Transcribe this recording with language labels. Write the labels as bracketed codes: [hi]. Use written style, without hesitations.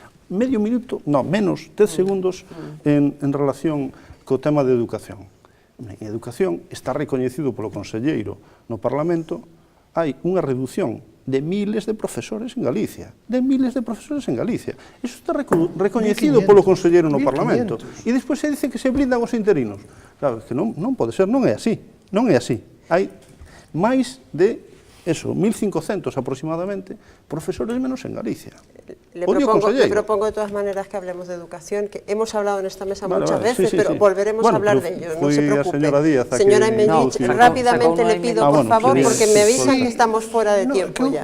[gl] Medio minuto, menos 10 segundos en relación co tema de educación. En educación está recoñecido polo conselleiro no Parlamento, hai unha reducción de miles de profesores en Galicia. Iso está recoñecido polo conselleiro no Parlamento. E despois se dice que se blindan os interinos. Claro, que non pode ser, non é así. Hai máis de eso, 1.500 aproximadamente, profesores menos en Galicia. [es] Le propongo de todas maneras que hablemos de educación, que hemos hablado en esta mesa muchas veces, sí, pero sí. volveremos a hablar de ello, no se preocupe. Señora Díaz, señora Emerich, rápidamente le pido, por favor, porque me avisan que estamos fuera de tiempo ya.